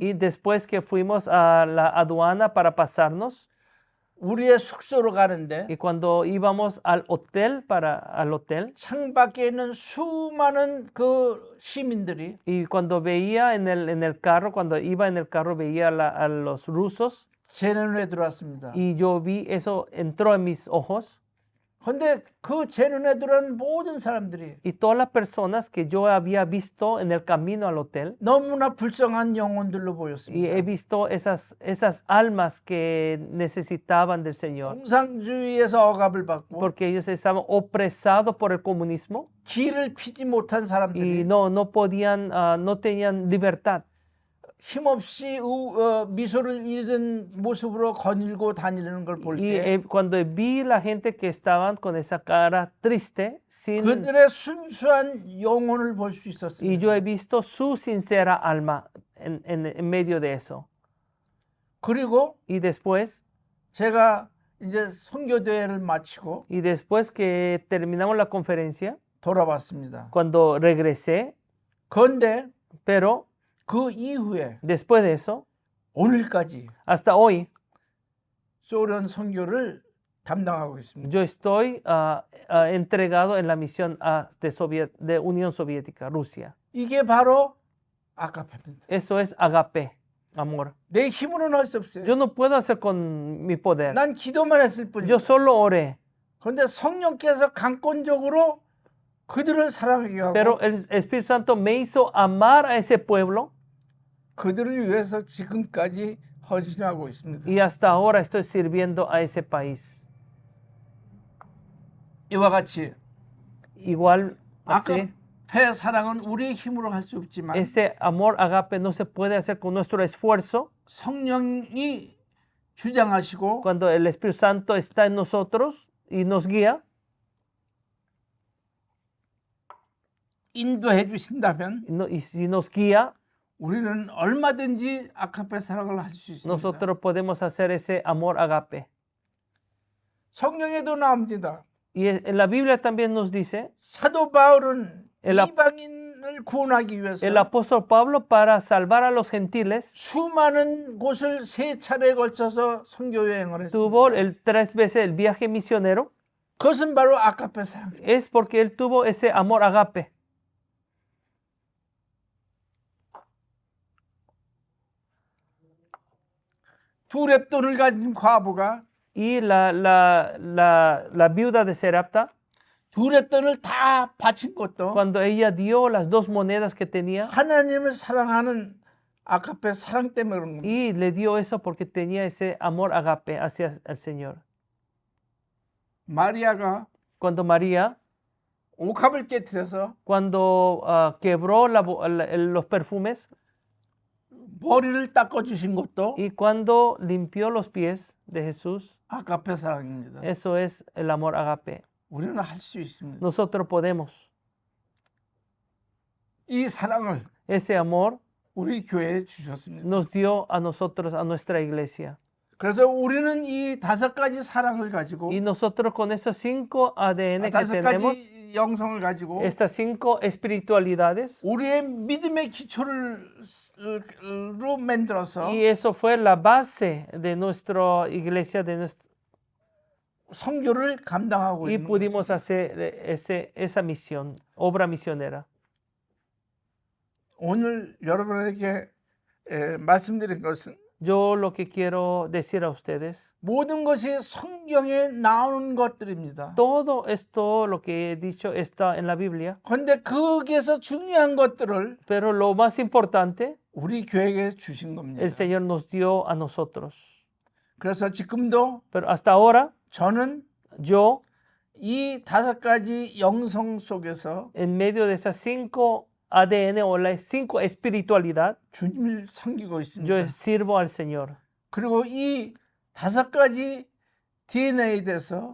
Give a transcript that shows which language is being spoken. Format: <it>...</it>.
<es>y después que fuimos a la aduana para pasarnos</es> <ko>우리의 숙소로 가는데</ko> <es>y cuando íbamos al hotel</es> <ko>창밖에 있는 수많은 그 시민들이</ko> <es>y cuando veía en el carro, cuando iba en el carro veía a los rusos</es> <ko>제 눈에 들어왔습니다.</ko> <es>y yo vi eso, entró en mis ojos.</es> <ko>근데 그 제 눈에 들어온 모든 사람들이</ko> <es>Y todas las personas que yo había visto en el camino al hotel,</es> <ko>너무나 불쌍한 영혼들로</ko> <es>y</es> <ko>보였습니다.</ko> <es>he visto esas almas que necesitaban del Señor,</es> <ko>공산주의에서 억압을 받고</ko> <es>porque ellos estaban opresados por el comunismo</es> <ko>길을 피지 못한</ko> <es>y</es> <ko>사람들이</ko> <es>no podían, no tenían libertad.</es> <ko>힘없이 미소를 잃은 모습으로 거닐고 다니는 걸 볼</ko> <es>Y</es> <ko>때</ko> <es>cuando vi la gente que estaban con esa cara triste,</es> <ko>그들의 순수한 영혼을 볼 수</ko> <es>y</es> <ko>있었습니다.</ko> <es>yo he visto su sincera alma en medio de eso.</es> <ko>그리고</ko> <es>Y después</es> <ko>제가 이제 선교대회를 마치고</ko> <es>Y después que terminamos la conferencia,</es> <ko>돌아왔습니다.</ko> <es>cuando regresé,</es> <ko>그런데</ko> <es>pero</es> <ko>그 이후에</ko> <es>después de eso,</es> <ko>오늘까지</ko> <es>hasta hoy,</es> <ko>소련 선교를 담당하고 있습니다.</ko> <es>yo estoy entregado en la misión de Unión Soviética, Rusia.</es> <ko>이게 바로 아가페입니다.</ko> <es>Eso es agape, amor.</es> <ko>내 힘으로는 할 수 없어요.</ko> <es>Yo no puedo hacer con mi poder.</es> <ko>난 기도만 했을 뿐이에요.</ko> <es>Yo solo oré.</es> <ko>그런데 성령께서 강권적으로 그들을 사랑하게 하고</ko> <es>Pero el Espíritu Santo me hizo amar a ese pueblo</es> <ko>그들을 위해서 지금까지 헌신하고 있습니다.</ko> <es>Y hasta ahora estoy sirviendo a ese país.</es> <ko>이와 같이</ko> <es>Igual así,</es> <ko>아가페 사랑은 우리의 힘으로 할 수 없지만</ko> <es>ese amor agape no se puede hacer con nuestro esfuerzo.</es> <ko>성령이 주장하시고</ko> <es>Cuando el Espíritu Santo está en nosotros y nos guía,</es> <ko>인도해 주신다면</ko> <es>y si nos guía,</es> <ko>우리는 얼마든지 아가페 사랑을 할 수 있습니다.</ko> <es>nosotros podemos hacer ese amor agape.</es> <ko>성경에도 나옵니다.</ko> <es>Y en la Biblia también nos dice,</es> <ko>사도 바울은</ko> <es>El ap-</es> <ko>이방인을 구원하기 위해서</ko> <es>el apóstol Pablo, para salvar a los gentiles,</es> <ko>수많은 곳을 3차례에 걸쳐서 선교 여행을 했습니다.</ko> <es>tuvo tres veces el viaje misionero.</es> <ko>그것은 바로 아가페 사랑.</ko> <es>Es porque él tuvo ese amor agape.</es> <ko>두 랩돈을 가진 과부가</ko> <es>Y la viuda de Serapta,</es> <ko>두 랩돈을 다 바친 것도</ko> <es>cuando ella dio las 2 monedas que tenía,</es> <ko>하나님을 사랑하는 아가페 사랑 때문에 그런 겁니다.</ko> <es>y le dio eso porque tenía ese amor agape hacia el Señor.</es> <ko>마리아가</ko> <es>Cuando María,</es> <ko>옥합을 깨뜨려서</ko> <es>cuando quebró los perfumes,</es> <ko>머리를 닦아주신 것도</ko> <es>y cuando limpió los pies de Jesús,</es> <ko>아가페 사랑입니다.</ko> <es>eso es el amor agape.</es> <ko>우리는 할 수 있습니다.</ko> <es>Nosotros podemos.</es> <ko>이 사랑을</ko> <es>Ese amor</es> <ko>우리 교회에 주셨습니다.</ko> <es>nos dio a nosotros, a nuestra iglesia.</es> <ko>그래서 우리는 이 5가지 사랑을 가지고</ko> <es>Y nosotros con esos 5 ADN que tenemos,</es> <ko>5가지 영성을 가지고</ko> <es>estas 5 espiritualidades,</es> <ko>우리의 믿음의 기초를 로 만들어서</ko> <es>y eso fue la base de nuestra iglesia, de</es> <ko>선교를 감당하고</ko> <es>y</es> <ko>있는</ko> <es>pudimos</es> <ko>것입니다.</ko> <es>hacer esa misión, obra misionera.</es> <ko>오늘 여러분에게 말씀드린 것은</ko> <es>Yo lo que quiero decir a ustedes,</es> <ko>모든 것이 성경에 나오는 것들입니다.</ko> <es>todo esto, lo que he dicho, está en la Biblia,</es> <ko>그런데 거기에서 중요한 것들을</ko> <es>pero lo más importante,</es> <ko>우리 교회에 주신 겁니다.</ko> <es>el Señor nos dio a nosotros.</es> <ko>그래서 지금도</ko> <es>Pero hasta ahora,</es> <ko>저는</ko> <es>yo,</es> <ko>이 5가지 영성 속에서</ko> <es>en medio de esas 5 ADN o las 5 espiritualidad,</es> <ko>주님을 섬기고</ko> <es>yo</es> <ko>있습니다.</ko> <es>sirvo al Señor.</es> <ko>그리고 이 5가지 DNA에 대해서</ko>